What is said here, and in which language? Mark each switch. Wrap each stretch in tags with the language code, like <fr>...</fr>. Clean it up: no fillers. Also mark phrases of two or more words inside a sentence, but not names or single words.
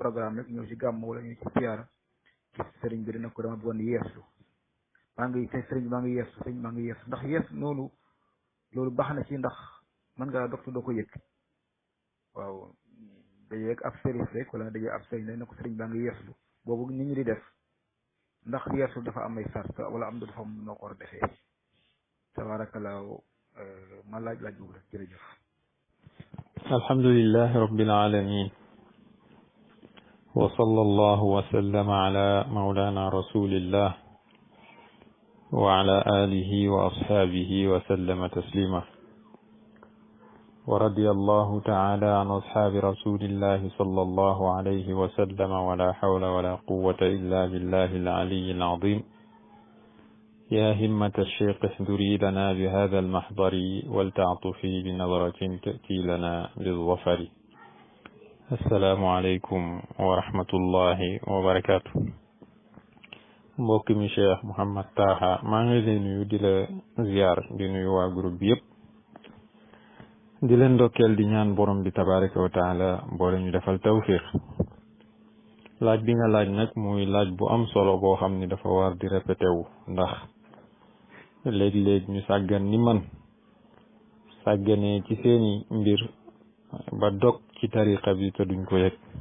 <wo>programme rek ñëw ci gàmm wala ñëw ci siyaara gis sëriñ bi dina ko dama bëggoon yeeslu sëriñ bi maa ngi yeeslu sëriñ maa ngi yeeslu ndax yees noonu loolu baax na ci ndax mën ngaa dog te doo ko yëg waaw daje ak ab sëriñ rek wala daje ab sëriñ dañ ne ko sëriñ baa ngi yeeslu boobu nit ñi di def ndax yeeslu dafa am ay sart wala am dafa am noo ko war a defee tabaarakallaahu ma laaj boobu rek jërëjëf.</wo> <ar>الحمد لله رب العالمين وصلى الله وسلم على مولانا رسول الله وعلى آله وأصحابه وسلم تسليما ورضي الله تعالى عن أصحاب رسول الله صلى الله عليه وسلم ولا حول ولا قوة إلا بالله العلي العظيم يا همة الشيخ احضري لنا بهذا المحضر ولتعطفي بنظرة تأتي لنا بالظفر السلام عليكم ورحمة الله</ar> <wo>وبركاته mbokk mi Cheikh Mouhamed Taha maa ngi leen nuyu di la ziar di nuyu waa groupe bi yëpp di leen ndokkeel di ñaan borom bi</wo> <ar>تبارك وتعالى</ar> <wo>boole ñu defal tawfiq laaj bi nga laaj nag muy laaj bu am solo boo xam ni dafa war di répété wu ndax léeg-léeg ñu sàggan ni man sàgganee ci seeni mbir ba dog ci tariqa bi te duñ ko yëg</wo>